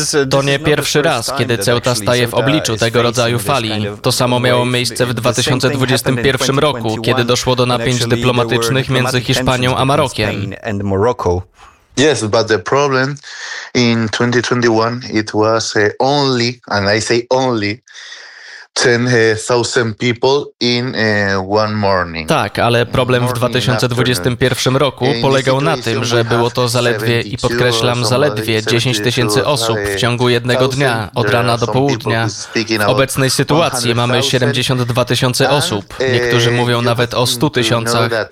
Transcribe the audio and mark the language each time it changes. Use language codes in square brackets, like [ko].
[pl] To nie pierwszy raz, kiedy Ceuta staje w obliczu tego rodzaju fali. To samo miało miejsce w 2021 roku, kiedy doszło do napięć dyplomatycznych między Hiszpanią a Marokiem. [en] Yes, but the problem in 2021 it was only, and I say only, 10,000 people in one morning. [pl] Tak, ale problem w 2021 roku polegał na tym, że było to zaledwie, i podkreślam, zaledwie 10 tysięcy osób w ciągu jednego dnia, od rana do południa. W obecnej sytuacji mamy 72 tysiące osób, niektórzy mówią nawet o 100 tysiącach.